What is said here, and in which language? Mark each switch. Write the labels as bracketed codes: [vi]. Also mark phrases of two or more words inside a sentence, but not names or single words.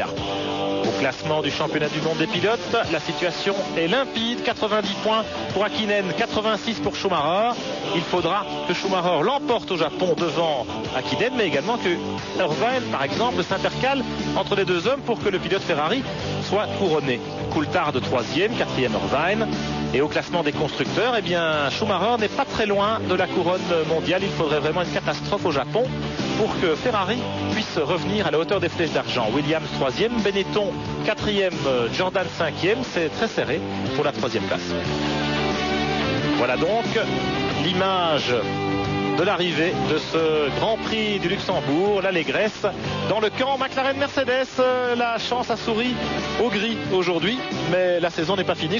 [fr] Au classement du championnat du monde des pilotes, la situation est limpide. 90 points pour Hakkinen, 86 pour Schumacher. Il faudra que Schumacher l'emporte au Japon devant Hakkinen, mais également que Irvine, par exemple, s'intercale entre les deux hommes pour que le pilote Ferrari soit couronné. Coulthard 3e, 4e Irvine, Et au classement des constructeurs, eh bien, Schumacher n'est pas très loin de la couronne mondiale. Il faudrait vraiment une catastrophe au Japon pour que Ferrari puisse revenir à la hauteur des flèches d'argent. Williams 3e, Benetton 4e, Jordan 5e. C'est très serré pour la 3e place. Voilà donc l'image de l'arrivée de ce Grand Prix du Luxembourg, l'allégresse dans le camp McLaren-Mercedes. La chance a souri au gris aujourd'hui, mais la saison n'est pas finie.